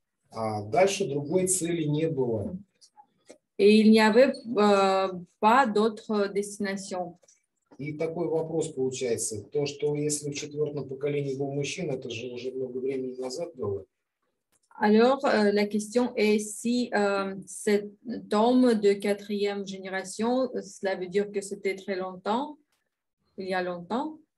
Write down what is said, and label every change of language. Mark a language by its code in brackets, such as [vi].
[ru] А дальше другой цели не было. [fr] Et il n'y avait pas d'autre destination. [ru] И такой вопрос получается. То, что если в 4-м поколении был мужчина, это же уже много времени назад было. [fr] Alors, la question est si cet homme de 4e génération, cela veut dire que c'était très longtemps, il y a longtemps.